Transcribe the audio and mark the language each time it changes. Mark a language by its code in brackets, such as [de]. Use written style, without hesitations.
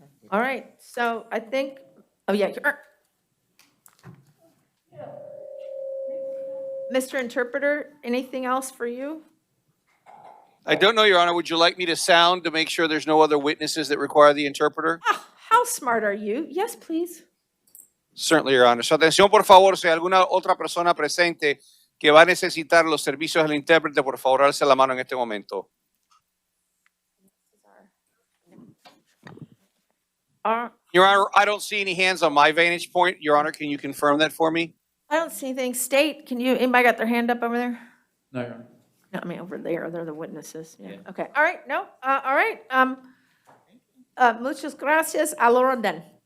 [en] All right, so I think, oh yeah, Mr. Interpreter, anything else for you? I don't know, Your Honor. Would you like me to sound to make sure there's no other witnesses that require the interpreter? Ah, how smart are you? Yes, please. Certainly, Your Honor. [es] Su atención, por favor, si hay alguna otra persona presente que va a necesitar los servicios del intérprete, por favor, alce la mano en este momento. [en] Your Honor, I don't see any hands on my vantage point. Your Honor, can you confirm that for me? I don't see anything. State, can you, anybody got their hand up over there? No, Your Honor. No, I mean, over there, they're the witnesses. Yeah, Yeah. okay. All right, no, all right. [es] Muchas gracias. A la orden.